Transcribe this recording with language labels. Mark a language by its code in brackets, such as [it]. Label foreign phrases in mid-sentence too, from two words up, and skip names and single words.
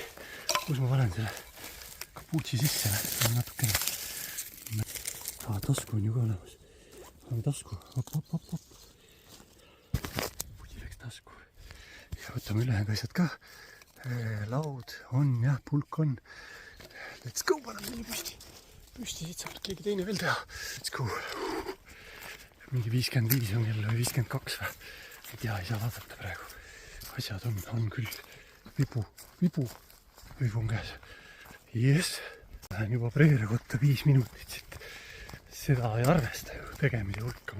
[et] Kus ma panen selle kapuutsi sisse? Natukene. Tasku on ju ka olemas. Paneme tasku. Hop. Pudi läks tasku. Ja võtame ülejäänud asjad ka. Laud on, jah, pulk on. [en] Let's go, [et] paneme mingi püsti. Siit saab keegi teine veel teha. [en] Let's go. [et] Mingi 55 on kell või 52 või. Ei tea, ei saa vaadata praegu. Asjad on küll. Vibu on käes. Yes. Lähen juba preere kotta 5 minutit siit. Seda ei arvesta ju tegemise hulka.